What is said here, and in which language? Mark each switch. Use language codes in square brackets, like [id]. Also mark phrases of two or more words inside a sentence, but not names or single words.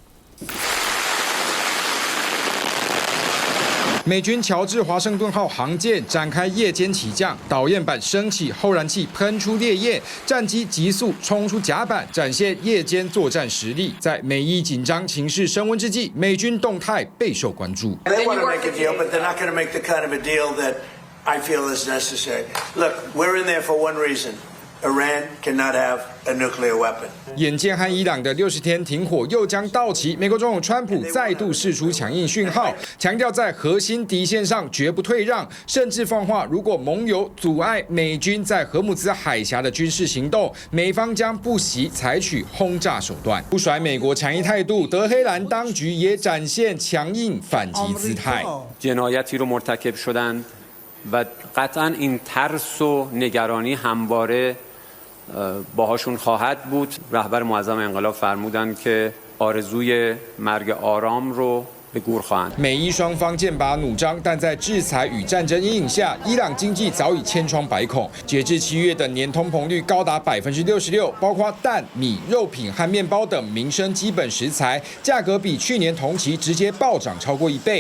[zh] 美军乔治华盛顿号航舰展开夜间起降，导焰板升起，后燃器喷出烈焰，战机急速冲出甲板，展现夜间作战实力。在美伊紧张情势升温之际，美军动态备受关注。 [en] They want to make a deal, but they're not going to make the kind of a deal that I feel is necessary. Look, we're in there for one reason. Iran cannot have a nuclear weapon. [zh] 眼见和伊朗的60天停火又将到期，美国总统川普再度释出强硬讯号，强调在核心底线上绝不退让，甚至放话，如果盟友阻碍美军在荷姆兹海峡的军事行动，美方将不惜采取轰炸手段。不甩美国强硬态度，德黑兰当局也展现强硬反击姿态。 [fa] جنایتی رو مرتکب شدن و قطعاً این ترس و نگرانی همواره باهاشون خواهد بود. رهبر معظم انقلاب فرمودند که آرزوی مرگ آرام رو [zh] 美伊双方剑拔弩张，但在制裁与战争阴影下，伊朗经济早已千疮百孔。截至7月的年通膨率高达66%，包括蛋、米、肉品和面包等民生基本食材价格比去年同期直接暴涨超过1倍。